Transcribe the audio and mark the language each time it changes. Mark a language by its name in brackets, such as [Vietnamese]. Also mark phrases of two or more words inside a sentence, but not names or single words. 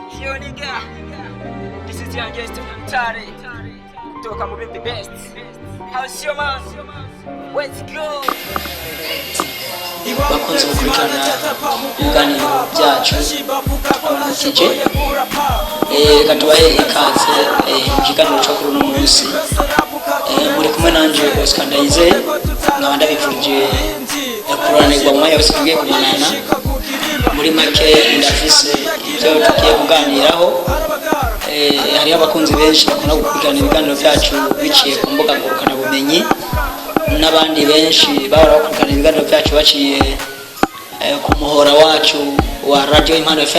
[English] yo nigga, this is your guest Tari. [Rundi] Toka mu [English] the best. How's your man? Let's go. [Rundi] Bakunze gukurikirana ibiganiro byacu abaramukije reka tubahe ikaze mu kiganiro cyo kuri uno munsi muri kumwe nanje Oscar Ndayize nkaba ndabifurije kuranirwa mu mwanya wose tugiye kumanana muri make ndafise ibyo tugiye kuganiraho hariho abakunzi benshi bakunda gukurikirana ibiganiro byacu biciye ku mbuga ngurukanabumenyi n'abandi benshi bahora bakurikirana ibiganiro byacu baciye ku muhora wacu wa Radio Impano FM.